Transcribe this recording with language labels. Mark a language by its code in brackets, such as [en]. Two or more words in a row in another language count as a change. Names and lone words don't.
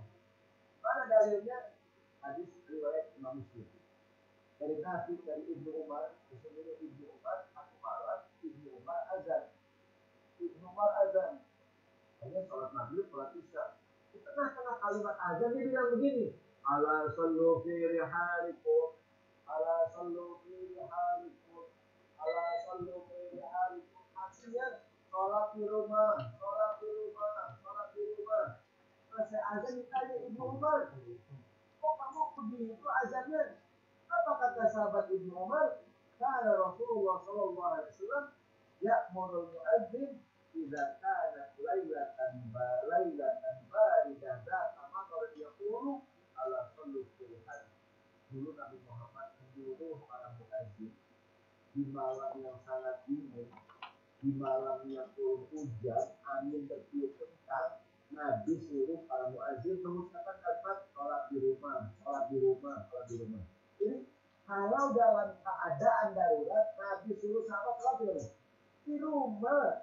[id] Mana dalilnya? Hadis riwayat Imam Muslim. Dari Nabi, dari Ibnu Umar, sesungguhnya Ibnu Umar satu malam Ibnu Umar azan. Hanya sholat maghrib, sholat isya. Di tengah-tengah kalimat azan dia bilang begini, [ar] ألا صلوا في رحالكم، ألا صلوا في رحالكم، ألا صلوا في رحالكم. [id] Artinya sholat di rumah. Selesai azan ditanya Ibnu Umar, kok kamu begitu azannya? Apa kata sahabat Ibnu Umar? [ar] Karena Rasulullah SAW يأمر المؤذن إذا كانت ليلة باردة ذات مطر يقول ألا صلوا في الحديث. [id] Dulu Nabi Muhammad menyuruh para mu'adzin di malam yang sangat dingin, di malam yang turun hujan, angin bertiup kencang, Nabi suruh para muazin mengucapkan kalimat sholat di rumah. Jadi kalau dalam keadaan darurat, Nabi suruh sahabat sholat di rumah.